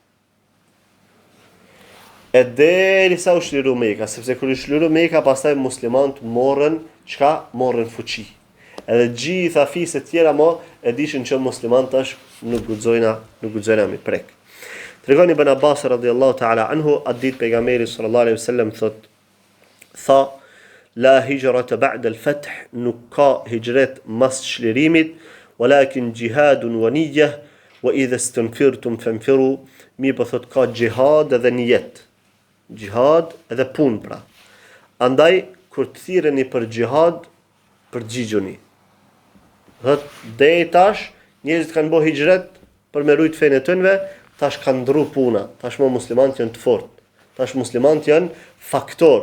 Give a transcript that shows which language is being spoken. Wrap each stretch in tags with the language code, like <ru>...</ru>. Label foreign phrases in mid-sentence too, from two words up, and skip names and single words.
<sq>E deri sa u shliru Meka, sepse kur u shliru Meka, pastaj muslimant morën, çka? Morën fuqi. Edhe gjitha fiset tjera mo e dishin që musliman tash nuk guxojna mi prek. Tregon Ibn Abbas</sq> <ar>رضي الله تعالى عنه,</ar> <sq>atë ditë pejgamberi</sq> <ar>صلى الله عليه وسلم</ar> <sq>tha</sq> <ar>لا هجرة بعد الفتح,</ar> <sq>nuk ka hijret mas çlirimit,</sq> <ar>ولكن جهاد ونية وإذا استنفرتم فانفروا,</ar> <sq>mi po thot ka jihad edhe nijet. Jihad edhe pun pra. Andaj kur të thirreni për jihad, përgjigjuni. Thot deri tash njerëzit kanë bërë hijret për me rujt fenë e tyre, tash kanë ndru puna, tash mo muslimanët janë të fortë, tash muslimanët janë faktor.</sq>